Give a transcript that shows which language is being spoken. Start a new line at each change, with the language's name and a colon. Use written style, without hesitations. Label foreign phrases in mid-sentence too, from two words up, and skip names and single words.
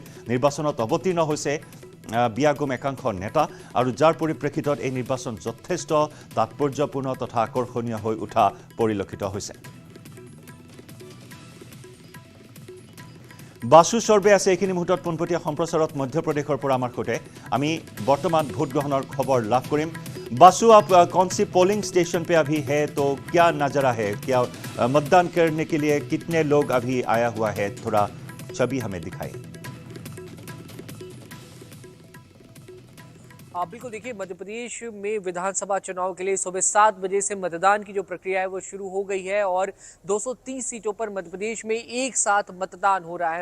Assamese: নিৰ্বাচনত অৱতীৰ্ণ হৈছে বিয়াগুম একাংশ নেতা, আৰু যাৰ পৰিপ্ৰেক্ষিতত এই নিৰ্বাচন যথেষ্ট তাৎপৰ্যপূৰ্ণ তথা আকৰ্ষণীয় হৈ উঠা পৰিলক্ষিত হৈছে। বাসু চৰ্বে আছে এইখিনি মুহূৰ্তত পোনপটীয়া সম্প্ৰচাৰত মধ্যপ্ৰদেশৰ পৰা আমাৰ সৈতে। আমি বৰ্তমান ভোট গ্ৰহণৰ খবৰ লাভ কৰিম।
Hindi: बासु, आप कौन सी पोलिंग स्टेशन पे अभी है, तो क्या नजरा है, क्या मतदान करने के लिए कितने लोग अभी आया हुआ है, थोड़ा छवि हमें दिखाएं। बिल्कुल, देखिए मध्य प्रदेश में विधानसभा चुनाव के लिए सुबह 7 बजे से मतदान की जो प्रक्रिया है वो शुरू हो गई है और 230 सीटों पर मध्य प्रदेश में एक साथ मतदान हो रहा है।